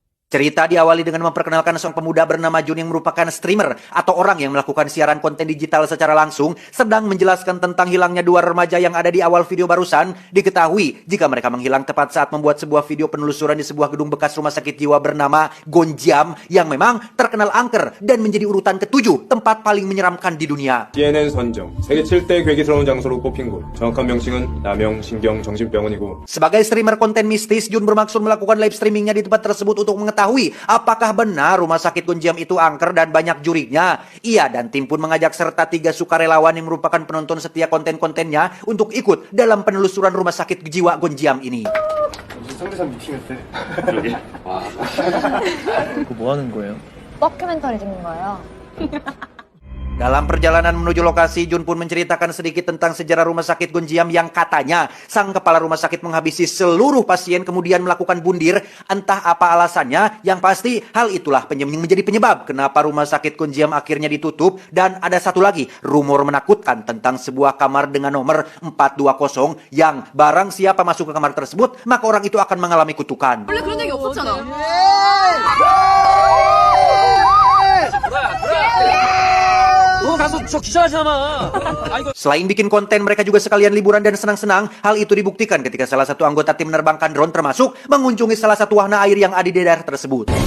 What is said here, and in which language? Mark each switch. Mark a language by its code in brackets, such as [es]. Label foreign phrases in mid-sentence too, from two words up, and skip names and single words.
[id] Cerita diawali dengan memperkenalkan seorang pemuda bernama Jun yang merupakan streamer atau orang yang melakukan siaran konten digital secara langsung, sedang menjelaskan tentang hilangnya dua remaja yang ada di awal video barusan. Diketahui jika mereka menghilang tepat saat membuat sebuah video penelusuran di sebuah gedung bekas rumah sakit jiwa bernama Gonjiam yang memang terkenal angker dan menjadi urutan ke-7 tempat paling menyeramkan di dunia. [ko] CNN 선정 세계 7대 괴기스러운 장소로 꼽힌 곳. 정확한 명칭은 남영신경정신병원이고. [id] Sebagai streamer konten mistis, Jun bermaksud melakukan [en] live streamingnya [id] di tempat tersebut untuk mengetahui apakah benar rumah sakit Gonjiam itu angker dan banyak jurinya. Ia dan tim pun mengajak serta 3 sukarelawan yang merupakan penonton setia konten-kontennya untuk ikut dalam penelusuran rumah sakit jiwa Gonjiam ini. [ko] 상대상 미팅했대. 그러게? 와. 그거 뭐 하는 거예요? 다큐멘터리 찍는 거예요. [id] Dalam perjalanan menuju lokasi, Jun pun menceritakan sedikit tentang sejarah rumah sakit Gonjiam yang katanya sang kepala rumah sakit menghabisi seluruh pasien kemudian melakukan bundir. Entah apa alasannya, yang pasti hal itulah menjadi penyebab kenapa rumah sakit Gonjiam akhirnya ditutup. Dan ada satu lagi, rumor menakutkan tentang sebuah kamar dengan nomor 420 yang barang siapa masuk ke kamar tersebut, maka orang itu akan mengalami kutukan. [ko] 원래 그런 얘기 없었잖아. [id] Selain bikin konten, mereka juga sekalian liburan dan senang-senang. Hal itu dibuktikan ketika salah satu anggota tim menerbangkan drone termasuk mengunjungi salah satu wahana air yang ada di daerah tersebut.